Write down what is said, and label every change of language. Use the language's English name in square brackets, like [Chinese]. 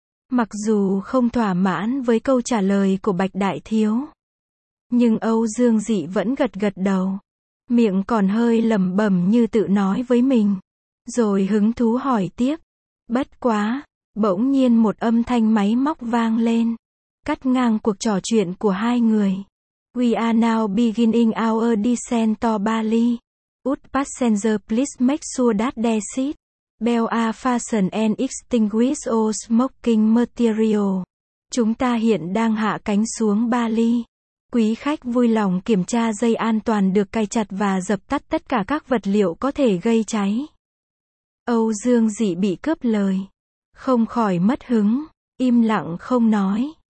[Vietnamese] Mặc dù không thỏa mãn với câu trả lời của Bạch Đại Thiếu, nhưng Âu Dương Dị vẫn gật gật đầu. Miệng còn hơi lẩm bẩm như tự nói với mình. Rồi hứng thú hỏi tiếp. Bất quá, bỗng nhiên một âm thanh máy móc vang lên, cắt ngang cuộc trò chuyện của hai người. [English] We are now beginning our descent to Bali. Would passenger please make sure that their seat belt are fastened and extinguish all smoking material. [Vietnamese] Chúng ta hiện đang hạ cánh xuống Bali. Quý khách vui lòng kiểm tra dây an toàn được cài chặt và dập tắt tất cả các vật liệu có thể gây cháy. Âu Dương Dị bị cướp lời, không khỏi mất hứng, im lặng không nói.